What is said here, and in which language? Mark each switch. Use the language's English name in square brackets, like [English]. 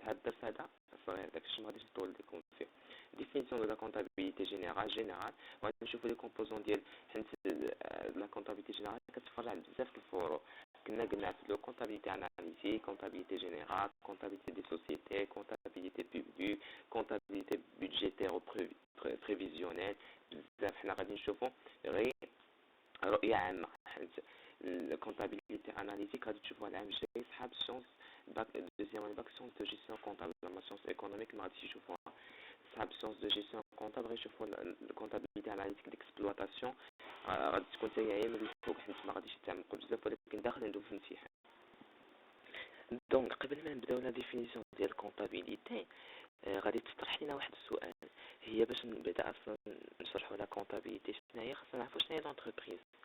[Arabic] هذا الدرس هذا صغير داكشي ما غاديش نطول لكم فيه. [French] Définition de la comptabilité générale [Arabic] غادي نشوفوا [French] les composants [Arabic] ديال حيت [French] la comptabilité générale [Arabic] كتفرع على بزاف د الفروع. قلنا في [French] comptabilité analytique, comptabilité générale, comptabilité des sociétés, comptabilité publique, comptabilité budgétaire ou prévisionnelle. [Arabic] بزاف حنا غادي نشوفوا غير رؤية عامة. [French] La comptabilité analytique [Arabic] غادي تشوفوها العام الجاي صحاب [French] science deuxième année bac science de gestion comptable. La science économique [Arabic] ما غاديش يشوفوها صحاب [French] science de gestion comptable [Arabic] غيشوفوا [French] comptabilité analytique d'exploitation. [Arabic] غادي تكون حتى هي من الفوق حيت ما غاديش يتعمقوا بزاف ولكن داخل ندوز في الامتحان. دونك قبل ما نبداو لا ديفينيسيون ديال الكونطابيليتي غادي تطرح لنا واحد السؤال. هي باش نبدا اصلا نشرحوا لا كونطابيليتي شنو هي خصنا نعرفوا شنو هي لونتربريز.